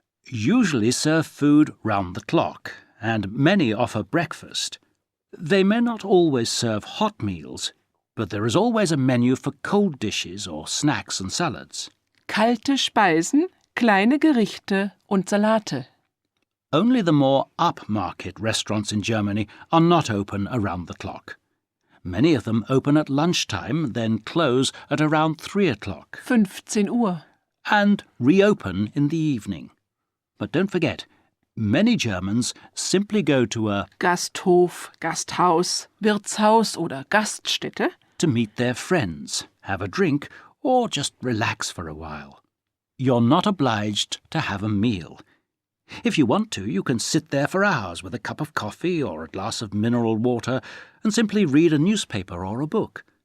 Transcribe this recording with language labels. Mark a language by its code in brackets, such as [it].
[en] Usually serve food round the clock, and many offer breakfast. They may not always serve hot meals, but there is always a menu for cold dishes or snacks and salads. [de] kalte Speisen, kleine Gerichte und Salate. [en] Only the more upmarket restaurants in Germany are not open around the clock. Many of them open at lunchtime, then close at around 3 o'clock, [de] 15 Uhr. [en] and reopen in the evening. But don't forget, many Germans simply go to a [de] Gasthof, Gasthaus, Wirtshaus oder Gaststätte [en] to meet their friends, have a drink, or just relax for a while. You're not obliged to have a meal. If you want to, you can sit there for hours with a cup of coffee or a glass of mineral water and simply read a newspaper or a book.